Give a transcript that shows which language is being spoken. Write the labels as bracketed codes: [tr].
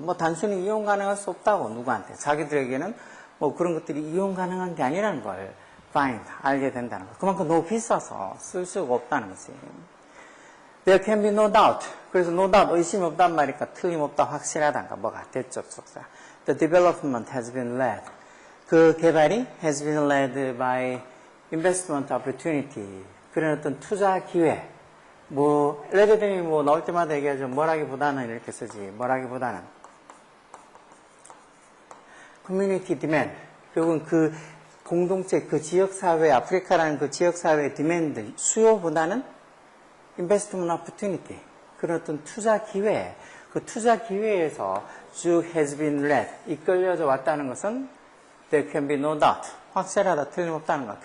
[ko] 뭐 단순히 이용 가능할 수 없다고 누구한테 자기들에게는 뭐 그런 것들이 이용 가능한 게 아니라는 걸 find 알게 된다는 거. 그만큼 너무 비싸서 쓸 수가 없다는 거지. [en] There can be no doubt. [ko] 그래서 [en] no doubt [ko] 의심이 없단 말이니까 틀림없다 확실하단가 뭐가 대적 속사. [en] The development has been led. [ko] 그 개발이 [en] has been led by investment opportunity. [ko] 그런 어떤 투자 기회. 뭐 레드댐이 뭐 나올 때마다 얘기하죠. 뭐라기보다는 이렇게 쓰지. 뭐라기보다는 community demand. 결국은 그 공동체, 그 지역사회, 아프리카라는 그 지역사회의 demand, 수요보다는 investment opportunity. 그런 어떤 투자 기회. 그 투자 기회에서 쭉 [en] has been led, [ko] 이끌려져 왔다는 것은 [en] there can be no doubt, [ko] 확실하다, 틀림없다는 것.